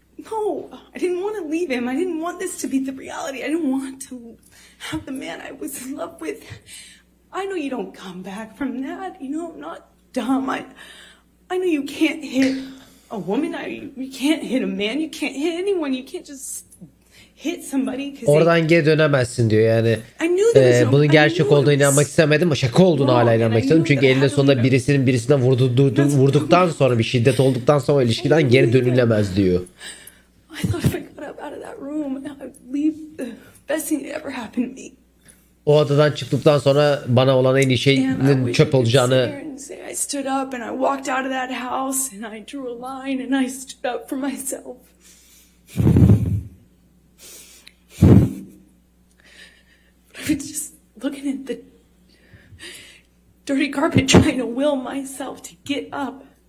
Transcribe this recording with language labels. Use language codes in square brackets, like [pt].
[en] No, I didn't want to leave him. I didn't want this to be the reality. I didn't want to have the man I was in love with. I know you don't come back from that. You know, I'm not dumb. I know you can't hit a woman. You can't hit a man. You can't hit anyone. You can't just hit somebody. [tr] Oradan geri dönemezsin diyor yani. Bunun gerçek olduğuna inanmak istemedim ama şaka olduğuna hala inanmak istedim. Çünkü eninde sonunda birisine vurduktan sonra bir şiddet olduktan sonra ilişkiden geri dönülemez diyor. [en] I thought if I got up out of that room, I'd leave the best thing that ever happened to me. [tr] O odadan çıktıktan sonra bana olan en iyi şeyin çöp olacağını. [en] I stood up and I walked out of that house and I drew a line and I stood up for myself. I was just looking at the dirty carpet trying to will myself to get up.